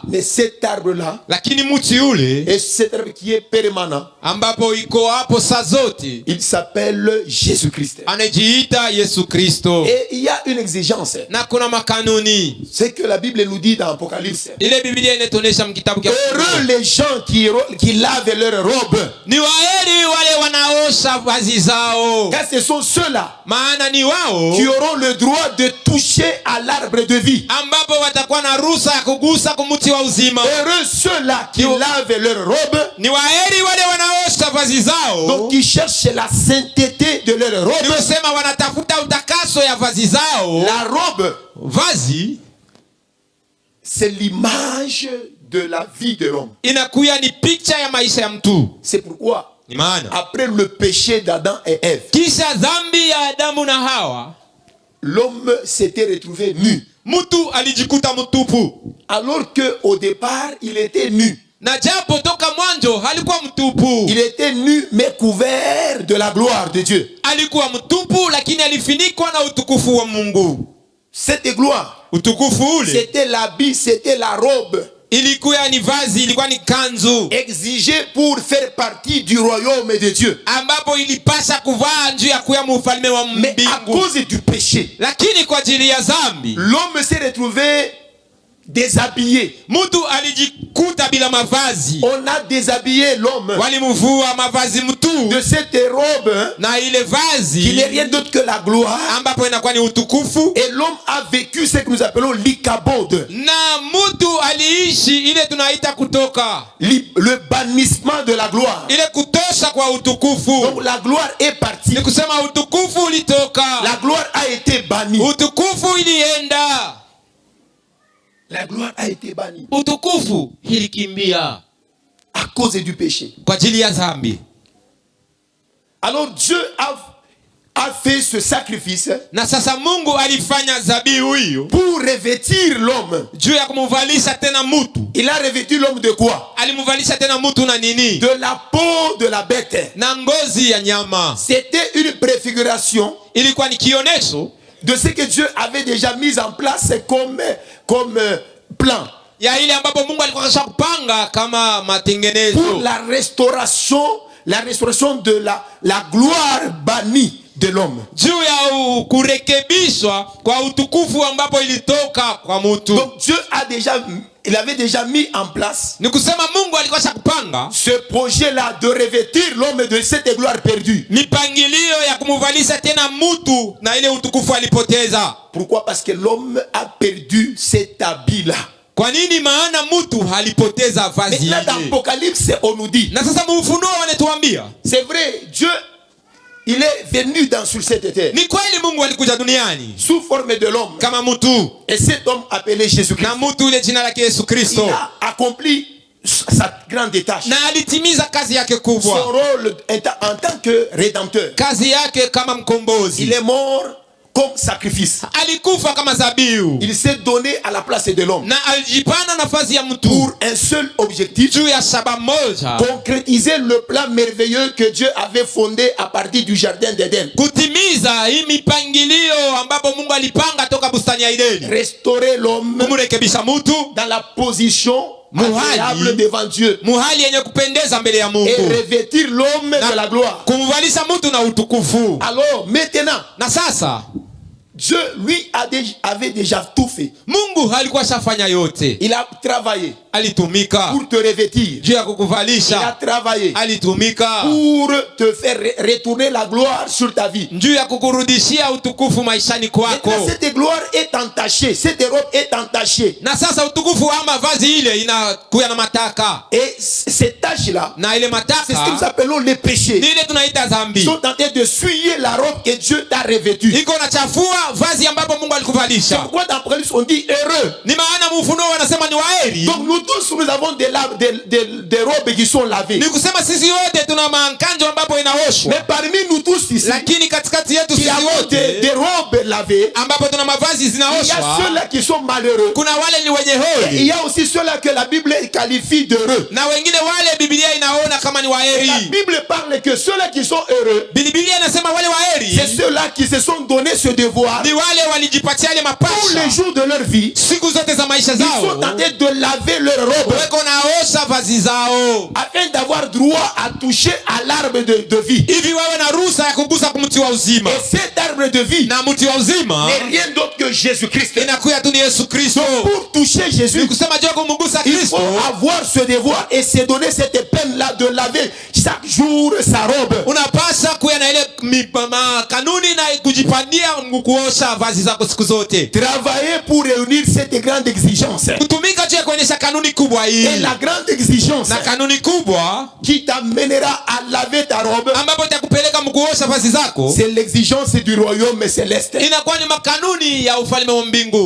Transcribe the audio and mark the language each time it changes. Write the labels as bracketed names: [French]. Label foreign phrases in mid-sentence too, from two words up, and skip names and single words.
[French] Mais cet arbre-là, [Swahili] Lakini muti ule [French] et cet arbre qui est permanent, [Swahili] ambapo iko hapo saa zote [French] il s'appelle Jésus-Christ. [Swahili] anajiita Yesu Kristo. [French] Et il y a une exigence. [Swahili] Na kuna makanuni. [French] C'est que la Bible nous dit dans Apocalypse. [Swahili] Ile Biblia inatuonesha mkitabu kia [French] Heureux les gens qui lavent leurs robes. [Swahili] ni waheri wale wanaosha vazi zao, [French] Car ce sont ceux-là [Swahili] maana ni wao [French] qui auront le droit de toucher à l'arbre de vie. [Swahili] ambapo watakuwa na ruhusa ya kugusa kumuti wa uzima. [French] Heureux ceux-là qui lavent leurs robes, [Swahili] Ni waheri wale wanaosha vazi zao, [French] donc qui cherchent la sainteté de leurs [Swahili] ni [French] robes. [Swahili] kusema wanatafuta utakaso ya vazi zao. [French] La robe, [Swahili] Vazi [French] c'est l'image de la vie de l'homme. [Swahili] inakuya ni picha ya maisha ya mtu. [French] C'est pourquoi, [Swahili] Ni maana [French] après le péché d'Adam et Ève, [Swahili] kisha dhambi ya Adamu na Hawa, [French] l'homme s'était retrouvé nu. [Swahili] mtu alijikuta mtupu, [French] Alors qu'au départ, il était nu. [Swahili] na japo toka mwanzo halikuwa mtupu. [French] Il était nu, mais couvert de la gloire de Dieu. [Swahili] Alikuwa mtupu, lakini alifinikwa na utukufu wa Mungu. [French] Cette gloire, [Swahili] Utukufu ule [French] c'était l'habit, c'était la robe [Swahili] ilikuwa ni vazi, ilikuwa ni kanzu [French] exigée pour faire partie du royaume de Dieu. [Swahili] ambapo ilipasa kuvaa njuu ya kuya mufalme wa [French] Mais à [Swahili] mbingu. [French] cause du péché, [Swahili] Lakini kwa ajili ya dhambi [French] l'homme s'est retrouvé déshabillé. [Swahili] mtu alijikuta bila mavazi. [French] On a déshabillé l'homme [Swahili] Walimuvua mavazi [French] de [Swahili] mtu [French] cette robe [Swahili] na ile [French] qui n'est [Swahili] vazi [French] rien d'autre que la gloire. [Swahili] ambapo inakuwa ni utukufu, [French] Et l'homme a vécu ce que nous appelons l'ikabod, [Swahili] na mtu aliishi ile tunaita kutoka, [French] le bannissement de la gloire. [Swahili] ile kutosha kwa utukufu. [French] Donc la gloire est partie. [Swahili] Ni kusema utukufu ulitoka, [French] La gloire a été bannie. [Swahili] utukufu ilienda, [French] La gloire a été bannie [Swahili] utukufu ilikimbia [French] à cause du péché. [Swahili] kwa ajili ya dhambi. [French] Alors Dieu a fait ce sacrifice [Swahili] Na sasa Mungu alifanya dhabihu hiyo [French] pour revêtir l'homme. [Swahili] juu ya kumuvalisha tena mtu. [French] Il a revêtu l'homme de quoi? [Swahili] Alimuvalisha tena mtu na nini? [French] De la peau de la bête. [Swahili] Na ngozi ya nyama. [French] C'était une préfiguration [Swahili] Ilikuwa ni kionesho [French] de ce que Dieu avait déjà mis en place comme plan [Swahili] ya ile ambapo Mungu alikuwa kasha kupanga kama [French] pour [Swahili] matengenezo [French] la restauration de la gloire bannie de l'homme. [Swahili] juu ya kurekebishwa kwa utukufu ambapo ilitoka kwa mtu. [French] Donc Dieu il avait déjà mis en place [Swahili] Ni kusema Mungu alikuwa kasha kupanga [French] ce projet-là de revêtir l'homme de cette gloire perdue. [Swahili] mipangilio ya kumuvalisha tena mtu na ile utukufu alipoteza. [French] Pourquoi? Parce que l'homme a perdu cet habit-là. [Swahili] Kwa nini? Maana mtu halipoteza vazi [French] Maintenant, dans [Swahili] yake. [French] l'Apocalypse, on nous dit, [Swahili] Na sasa Ufunuo wanatuambia [French] c'est vrai, Dieu, il est venu sur cette terre, [Swahili] ni kweli Mungu alikuja duniani [French] sous forme de l'homme. [Swahili] kama mtu, [French] Et cet homme appelé Jésus-Christ, [Swahili] na mtu ile jina lake Yesu [French] il [Swahili] Kristo, [French] a accompli sa grande tâche. [Swahili] na alitimiza kazi yake [French] Son [Swahili] kubwa, [French] rôle en tant que rédempteur. [Swahili] kazi yake kama [French] Il [Swahili] mkombozi. [French] est mort comme sacrifice. [Swahili] Alikufa kama zabihu [French] Il s'est donné à la place de l'homme [Swahili] na alijipana nafasi ya mtu [French] pour un seul objectif, [Swahili] juu ya shabaha moja, [French] concrétiser le plan merveilleux que Dieu avait fondé à partir du jardin d'Éden. [Swahili] kutimiza hii mipangilio ambapo Mungu alipanga toka bustani ya Edeni, [French] Restaurer l'homme [Swahili] kumrekebisha mtu [French] dans la position [Swahili] Muhali. [French] agréable devant Dieu [Swahili] muhali yenye kupendeza mbele ya [French] et [Swahili] Mungu, [French] revêtir l'homme de la gloire. [Swahili] kumvalisha mtu na utukufu. [French] Alors maintenant, [Swahili] Na sasa [French] Dieu lui avait déjà tout fait. [Swahili] Mungu alikuwa shafanya yote, [French] Il a travaillé [Swahili] alitumika [French] pour te revêtir. [Swahili] juu ya [French] Il a [Swahili] kukuvalisha, [French] travaillé [Swahili] alitumika [French] pour te faire retourner la gloire sur ta vie. [Swahili] juu ya kukurudishia utukufu maishani kwako. [French] Maintenant, cette gloire est entachée, cette robe est entachée. [Swahili] Na sasa utukufu ama vazi ile inakuya na mataka, [French] Et ces taches-là, [Swahili] na ile [French] c'est ce que nous [Swahili] mataka [French] appelons les péchés. [Swahili] ni ile tunaita [French] Ils [Swahili] dhambi, [French] sont en train de souiller la robe que Dieu t'a revêtue. [Swahili] iko na chafua vazi ambapo Mungu [French] C'est [Swahili] alikuvalisha. [French] pourquoi dans l'Apocalypse on dit heureux. [Swahili] Ni maana Ufunuo wanasema ni waheri. [French] Donc nous tous, nous avons des robes qui sont lavées. [Swahili] Ni kusema sisi wote tuna mankanjo ambapo inaoshwa, [French] Mais parmi nous tous ici, [Swahili] lakini katikati yetu [French] qui [Swahili] sisi [French] avons des [Swahili] wote [French] robes lavées, [Swahili] ambapo tuna mavazi [French] il y a [Swahili] zinaoshwa, [French] ceux-là qui sont malheureux. [Swahili] kuna wale ni wenye [French] Et il [Swahili] heri [French] y a aussi ceux-là que la Bible qualifie d'heureux. [Swahili] na wengine wale Biblia inaona kama ni [French] La [Swahili] waheri. [French] Bible parle que ceux-là qui sont heureux, [Swahili] Biblia inasema wale waheri [French] c'est ceux-là qui se sont donné ce devoir [Swahili] ni wale walijipatia ile [French] tous les [Swahili] mapasha [French] jours de leur vie. [Swahili] siku zote za maisha [French] Ils sont en [Swahili] zao, [French] train de laver leur robe [Swahili] weko naosha vazi zao [French] afin d'avoir droit à toucher à l'arbre de vie. [Swahili] hivi wawe na ruhusa ya kugusa kumti wa uzima, [French] Et cet arbre de vie [Swahili] na mti wa uzima [French] n'est rien d'autre que Jésus-Christ. [Swahili] inakuya tu ni Yesu Kristo. [French] Pour toucher [Swahili] Ni [French] Jésus, [Swahili] kusema juu ya kumgusa [French] il [Swahili] Kristo [French] faut avoir ce devoir et se donner cette peine-là de laver chaque jour sa robe. [Swahili] unapasa kuya na ile kanuni na kujipandia kuosha vazi zako siku zote, [French] Travailler pour réunir cette grande exigence. [Swahili] kutumika juu ya kuonyesha kanuni kubwa hii, [French] Et la grande exigence [Swahili] na kanuni kubwa [French] qui t'amènera à laver ta robe, [Swahili] ambapo itakupeleka mkuosha vazi zako [French] c'est l'exigence du royaume céleste. [Swahili] inakuwa ni makanuni ya ufalme wa mbingu.